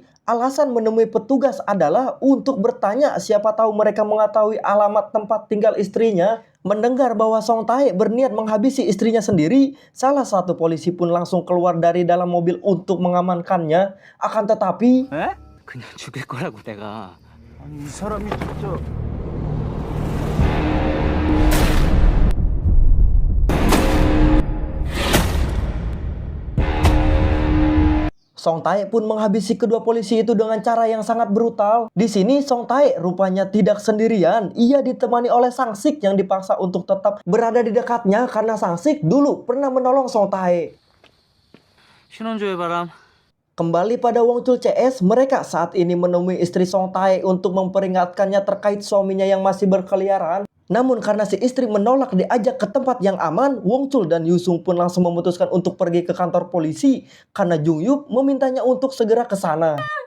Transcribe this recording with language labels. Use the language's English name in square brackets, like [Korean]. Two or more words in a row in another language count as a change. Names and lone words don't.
[Indonesian] Alasan menemui petugas adalah untuk bertanya siapa tahu mereka mengetahui alamat tempat tinggal istrinya. Mendengar bahwa Song Tae berniat menghabisi istrinya sendiri, salah satu polisi pun langsung keluar dari dalam mobil untuk mengamankannya. Akan tetapi, [Korean] 그냥 죽일 거라고 내가. 아니 이 사람이 진짜. [Indonesian] Song Tae pun menghabisi kedua polisi itu dengan cara yang sangat brutal. Di sini Song Tae rupanya tidak sendirian. Ia ditemani oleh Sang-sik yang dipaksa untuk tetap berada di dekatnya karena Sang-sik dulu pernah menolong Song Tae. [Korean] 신혼조의 바람. [Indonesian] Kembali pada Wong Chul CS, mereka saat ini menemui istri Song Tae untuk memperingatkannya terkait suaminya yang masih berkeliaran. Namun karena si istri menolak diajak ke tempat yang aman, Wong Chul dan Yusung pun langsung memutuskan untuk pergi ke kantor polisi karena Jung Yup memintanya untuk segera ke sana.